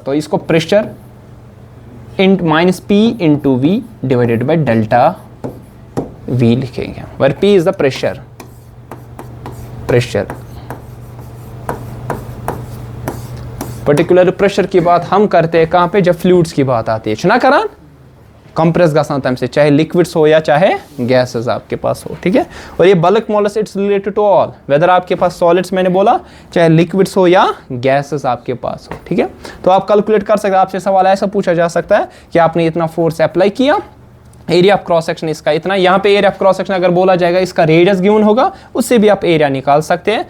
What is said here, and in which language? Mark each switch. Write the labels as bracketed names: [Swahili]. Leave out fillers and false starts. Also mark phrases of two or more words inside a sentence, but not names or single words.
[Hindi] तो इसको [English] pressure in minus p into v divided by delta v [Hindi] लिखेंगे, [English] where p is the pressure. particular pressure [Hindi] की बात हम करते हैं कहां पे? जब फ्लूइड्स की बात आती है, [Kashmiri] छना करान कंप्रेस गसान तम से, [Hindi] चाहे लिक्विड्स हो या चाहे गैसेस आपके पास हो, ठीक है। और ये [English] bulk modulus it's related to all, whether [Hindi] आपके पास सॉलिड्स मैंने बोला, चाहे लिक्विड्स हो या गैसेस आपके पास हो, ठीक है। तो आप कैलकुलेट कर सकते हैं। आपसे सवाल ऐसा पूछा जा सकता है कि आपने इतना फोर्स अप्लाई किया, [English] area of cross section [Hindi] इसका इतना, यहाँ पे [English] area of cross section [Hindi] अगर बोला जाएगा, इसका रेडियस गिवन होगा, उससे भी आप एरिया निकाल सकते हैं।